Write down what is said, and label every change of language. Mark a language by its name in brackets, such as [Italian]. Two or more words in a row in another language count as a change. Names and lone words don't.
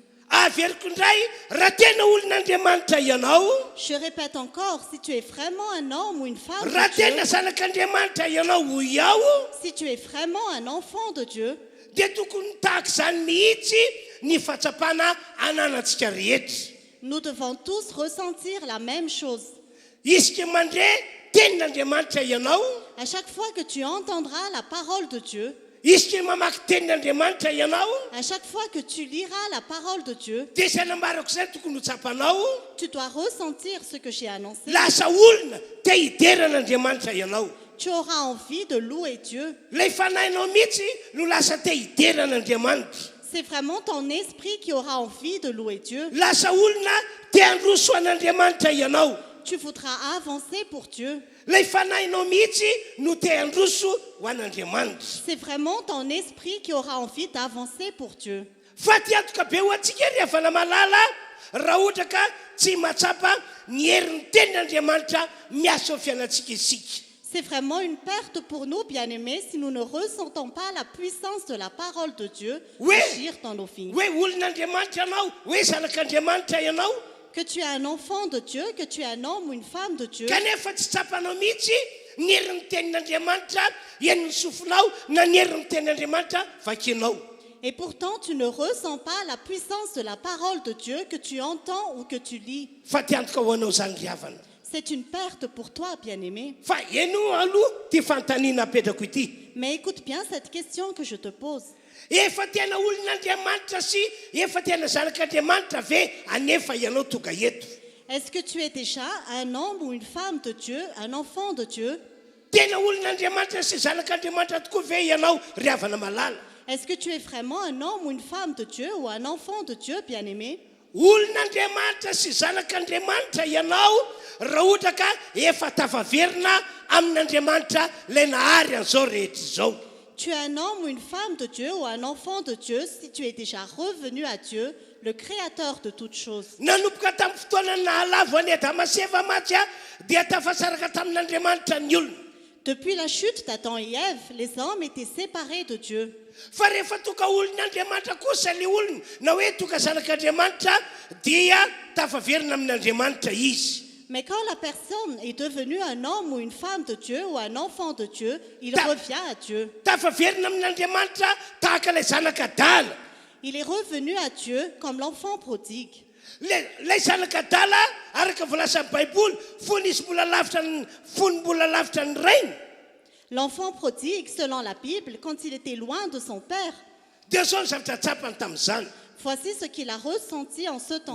[Malagasy] Averiko indray raha tena olon'Andriamanitra ianao, [French] Je répète encore, si tu es vraiment un homme ou une femme [Malagasy] raha [French] de Dieu, [Malagasy] tena zanak'Andriamanitra ianao hoy ao, [French] si tu es vraiment un enfant de Dieu, [Malagasy] dia tokony tahaka izany mihitsy ny fahatsapana ananantsika rehetra. [French] nous devons tous ressentir la même chose. [Malagasy] Isika mandre tenin'Andriamanitra ianao, [French] À chaque fois que tu entendras la parole de Dieu, [Malagasy] isika mamaky tenin'Andriamanitra ianao, [French] à chaque fois que tu liras la parole de Dieu, [Malagasy] dia izay nambarako izay tokony ho tsapanao, [French] tu dois ressentir ce que j'ai annoncé. [Malagasy] lasa olona te hideran'Andriamanitra ianao. [French] Tu auras envie de louer Dieu. [Malagasy] Ilay fanahinao mihitsy no lasa te hideran'Andriamanitra. [French] C'est vraiment ton esprit qui aura envie de louer Dieu. [Malagasy] Lasa olona te handroso an'Andriamanitra ianao. [French] Tu voudras avancer pour Dieu. [Malagasy] Ilay fanahinao mihitsy no te handroso ho an'Andriamanitra. [French] C'est vraiment ton esprit qui aura envie d'avancer pour Dieu. [Malagasy] Fa ty atoka be ho antsika ry havana malala raha ohatra ka tsy mahatsapa ny herin'ny tenin'Andriamanitra miasa ao fiainantsika isika. [French] C'est vraiment une perte pour nous, bien-aimés, si nous ne ressentons pas la puissance de la parole de Dieu agir dans nos vies. [Malagasy] Hoe olon'Andriamanitra ianao, hoe zanak'Andriamanitra ianao, [French] Que tu es un enfant de Dieu, que tu es un homme ou une femme de Dieu, [Malagasy] kanefa tsy tsapanao mihitsy ny herin'ny tenin'Andriamanitra hen'ny sofinao na ny herin'ny tenin'Andriamanitra vakinao. [French] et pourtant tu ne ressens pas la puissance de la parole de Dieu que tu entends ou que tu lis. [Malagasy] Fa ty antoka ho anao zany ry havana. [French] C'est une perte pour toi, bien-aimé. [Malagasy] Fa eno aloha ty fanontaniana apetrako ity. [French] Mais écoute bien cette question que je te pose. [Malagasy] Efa tena olon'Andriamanitra sy efa tena zanak'Andriamanitra ve anefa ianao tonga eto. [French] Est-ce que tu es déjà un homme ou une femme de Dieu, un enfant de Dieu? [Malagasy] Tena olon'Andriamanitra sy zanak'Andriamanitra tokoa ve ianao ry havana malala. [French] Est-ce que tu es vraiment un homme ou une femme de Dieu ou un enfant de Dieu, bien-aimé? [Malagasy] Olon'Andriamanitra sy zanak'Andriamanitra ianao raha ohatra ka efa tafaverina amin'Andriamanitra ilay nahary an'izao rehetra izao. [French] Tu es un homme ou une femme de Dieu ou un enfant de Dieu si tu es déjà revenu à Dieu, le créateur de toutes choses. [Malagasy] Nanomboka tamin'ny fotoana nahalavo any Adama sy Eva matsy dia tafasaraka tamin'Andriamanitra ny olona. [French] Depuis la chute d'Adam et Ève, les hommes étaient séparés de Dieu. [Malagasy] Fa rehefa toka olon'Andriamanitra kosa le olona na hoe toka zanak'Andriamanitra dia tafaverina amin'Andriamanitra izy. [French] Mais quand la personne est devenue un homme ou une femme de Dieu ou un enfant de Dieu, il revient à Dieu. [Malagasy] Tafaverina amin'Andriamanitra tahaka ilay zanak'adala. [French] Il est revenu à Dieu comme l'enfant prodigue. [Malagasy] Ilay zanak'adala araka volasan'ny baiboly fony mbola lavitra ny rainy. [French] L'enfant prodigue, selon la Bible, quand il était loin de son père, [Malagasy] Dia zao ny zavatra tsapany tamin'izany. [French] voici ce qu'il a ressenti en ce temps-là.